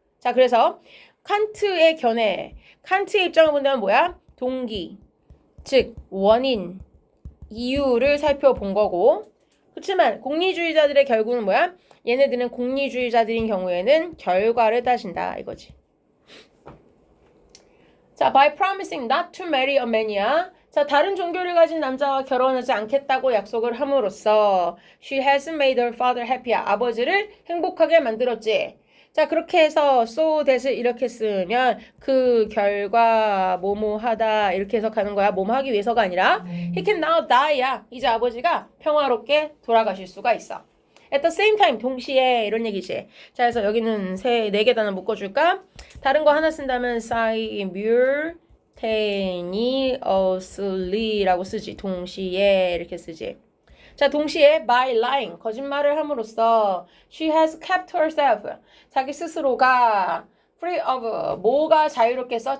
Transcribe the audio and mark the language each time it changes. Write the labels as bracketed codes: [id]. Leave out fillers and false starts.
[ko] 자, 그래서 칸트의 견해 칸트의 입장을 본다면 뭐야? 동기 즉 원인 이유를 살펴본 거고 그렇지만 공리주의자들의 결국은 뭐야? 얘네들은 공리주의자들인 경우에는 결과를 따진다 이거지. [en] 자, by promising not to marry a man이야. [ko] 자, 다른 종교를 가진 남자와 결혼하지 않겠다고 약속을 함으로써 [en] she has made her father happy [ko] 야. 아버지를 행복하게 만들었지. 자, 그렇게 해서 [en] so that [ko] 을 이렇게 쓰면 그 결과 뭐뭐하다 이렇게 해석하는 거야. 뭐뭐하기 위해서가 아니라 [en] he can now die [ko] 야. 이제 아버지가 평화롭게 돌아가실 수가 있어. [en] at the same time [ko] 동시에 이런 얘기지. 자, 그래서 여기는 네 개 단어 묶어줄까? 다른 거 하나 쓴다면 simultaneously라고 쓰지. 동시에 이렇게 쓰지. 자, 동시에 [en] by lying [ko] 거짓말을 함으로써 [en] she has kept herself [ko] 자기 스스로가 [en] free of [ko] 뭐가 자유롭겠어?